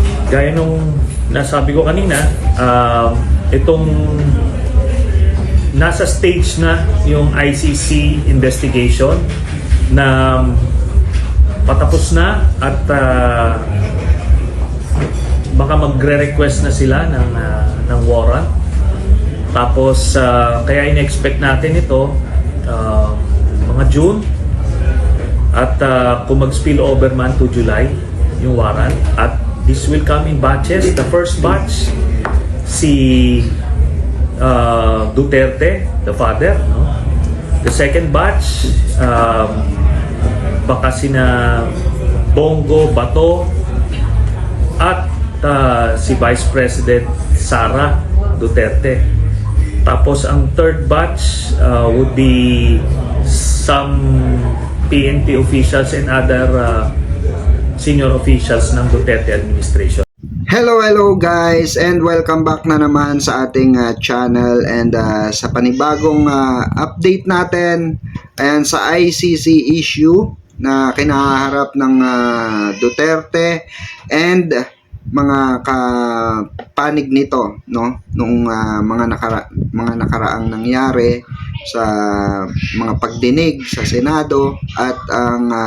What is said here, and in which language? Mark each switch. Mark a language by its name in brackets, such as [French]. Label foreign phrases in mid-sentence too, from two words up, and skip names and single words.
[Filipino] Gaya nung nasabi ko kanina, itong nasa stage na yung ICC investigation na patapos na at baka magre-request na sila ng warrant. Tapos kaya in-expect natin ito mga June at kung mag- [English] spill over [Filipino] man to July yung warrant, [English] at this will come in batches. The first batch si Duterte, the father, no? The second batch [Filipino] baka sina Bongo, Bato at si Vice President Sara Duterte. Tapos ang [English] third batch would be some PNP officials and other senior officials [Filipino] ng Duterte administration. [English] Hello guys, and welcome back [Filipino] na naman sa ating channel and sa panibagong update natin ayan, sa [English] ICC issue [Filipino] na kinaharap ng Duterte and mga kapanig nito, no, nung mga nakaraang nangyari sa mga pagdinig sa Senado at ang